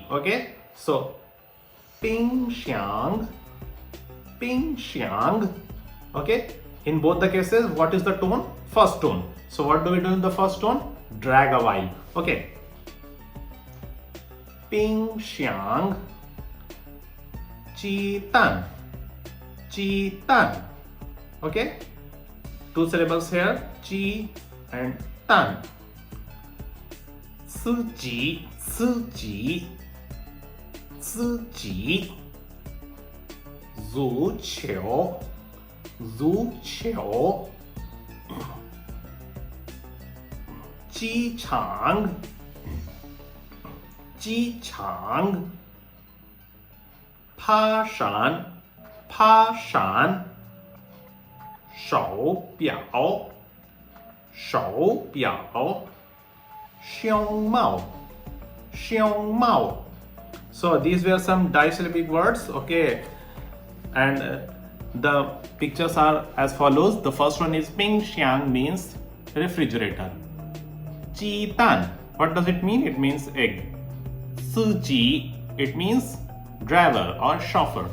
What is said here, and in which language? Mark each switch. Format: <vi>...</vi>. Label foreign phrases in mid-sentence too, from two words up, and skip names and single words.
<en>Okay, so</en> <zh>冰箱，冰箱.</zh> <en>Okay, in both the cases, what is the tone? First tone. So what do we do in the first tone? Drag a while. Okay,</en> <zh>冰箱，鸡蛋，鸡蛋.</zh> <en>Okay, two syllables here,</en> <zh>ji and tan. 司机，司机，司机. 足球，足球. 机场，机场. 爬山，爬山. 手表，手表. 熊猫，熊猫.</zh> <en>So these were some disyllabic words. Okay, And the pictures are as follows. The first one is</en> <zh>冰箱,</zh> <en>means refrigerator.</en> <zh>鸡蛋,</zh> <en>what does it mean? It means egg.</en> <zh>司机,</zh> <en>it means driver or chauffeur.</en>